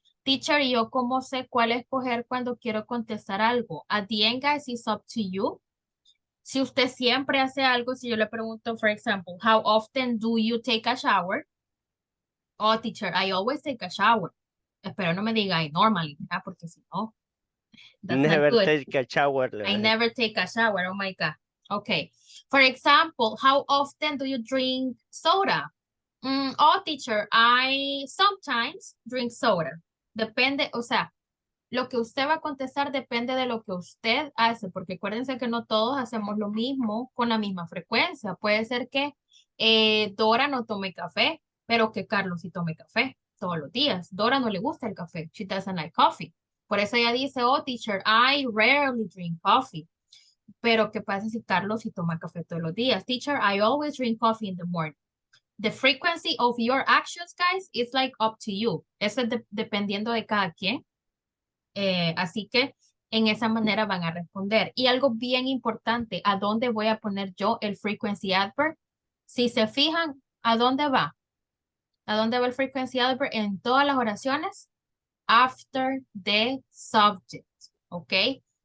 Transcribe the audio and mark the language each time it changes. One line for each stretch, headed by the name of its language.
Spanish: Teacher, ¿yo cómo sé cuál escoger cuando quiero contestar algo?
English: At the end, guys, it's up to you. Si usted siempre hace algo, si yo le pregunto, for example, how often do you take a shower? Oh, teacher, I always take a shower.
Spanish: Espero no me diga I normally, ¿verdad? Porque si no, that's
English: Never not good. take a shower. I never take a shower, oh my God. Okay. For example, how often do you drink soda? Oh, teacher, I sometimes drink soda.
Spanish: Depende, o sea, lo que usted va a contestar depende de lo que usted hace, porque acuérdense que no todos hacemos lo mismo con la misma frecuencia. Puede ser que Dora no tome café, pero que Carlos sí tome café todos los días. Dora no le gusta el café. She doesn't like coffee.
English: Por eso ella dice, oh, teacher, I rarely drink coffee.
Spanish: Pero ¿qué pasa si Carlos sí toma café todos los días?
English: Teacher, I always drink coffee in the morning. The frequency of your actions, guys, is like up to you.
Spanish: Eso es dependiendo de cada quien. Así que en esa manera van a responder. Y algo bien importante, ¿a dónde voy a poner yo el frequency adverb? Si se fijan, ¿a dónde va? ¿A dónde va el frequency adverb? En todas las oraciones, after the subject, ¿ok?